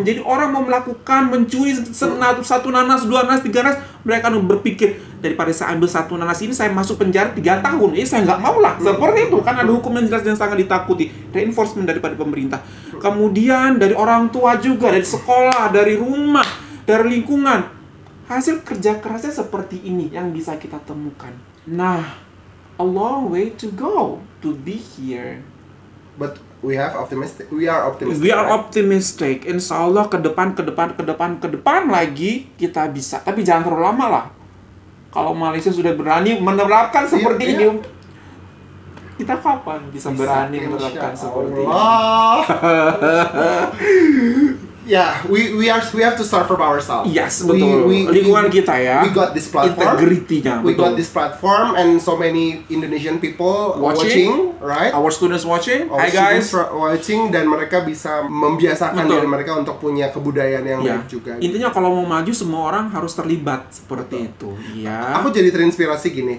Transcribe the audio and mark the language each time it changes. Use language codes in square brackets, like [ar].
[id] Jadi orang mau melakukan mencuri satu nanas, 2 nanas, 3 nanas, mereka akan berpikir daripada saya ambil 1 nanas ini saya masuk penjara 3 tahun, saya nggak mau lah. Seperti itu kan, ada hukum yang jelas dan sangat ditakuti. Reinforcement daripada pemerintah. Kemudian dari orang tua juga, dari sekolah, dari rumah, dari lingkungan. Hasil kerja kerasnya seperti ini yang bisa kita temukan. [en] Nah, a long way to go to be here. But we are optimistic. We are optimistic. [id] Insya Allah ke depan lagi kita bisa. Tapi jangan terlalu lama lah. Kalau Malaysia sudah berani menerapkan seperti ini, kita kapan bisa berani menerapkan seperti ini? [en] Yeah, we have to start from ourselves. [id] Yes, betul. Lingkungan kita ya. [en] We got this platform. [id] Integrity-nya. [en] We got this platform and so many Indonesian people watching, right? Our students watching. Hi guys, watching, [id] dan mereka bisa membiasakan diri mereka untuk punya kebudayaan yang baik juga. Intinya kalau mau maju semua orang harus terlibat seperti itu. Iya. Aku jadi terinspirasi gini.